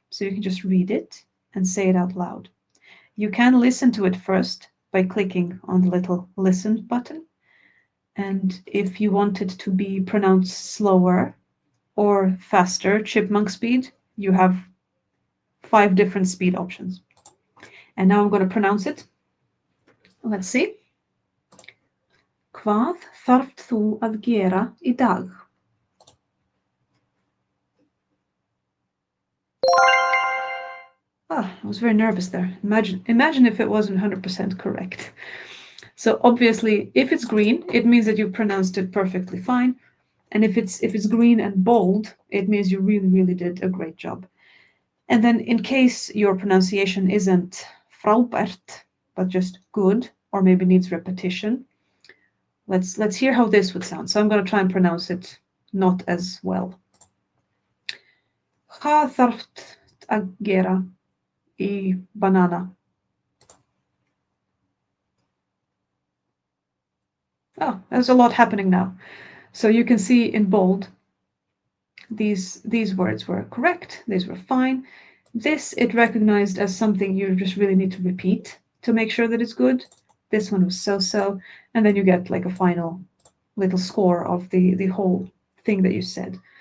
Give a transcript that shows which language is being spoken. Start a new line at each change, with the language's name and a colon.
English: So you can just read it and say it out loud. You can listen to it first by clicking on the little listen button. And if you want it to be pronounced slower or faster, chipmunk speed, you have 5 different speed options. And now I'm going to pronounce it. Let's see.
Icelandic: Hvað þarft þú að gera í dag?
English: I was very nervous there. Imagine if it wasn't 100% correct. So obviously, if it's green, it means that you pronounced it perfectly fine. And if it's green and bold, it means you really, really did a great job. And then in case your pronunciation isn't frábært, but just good, or maybe needs repetition, let's hear how this would sound. So I'm going to try and pronounce it not as well.
Icelandic: Hvað þarft að gera í banana?
English: Oh, there's a lot happening now. So you can see in bold, these words were correct. These were fine. This it recognized as something you just really need to repeat to make sure that it's good. This one was so-so. And then you get like a final little score of the whole thing that you said.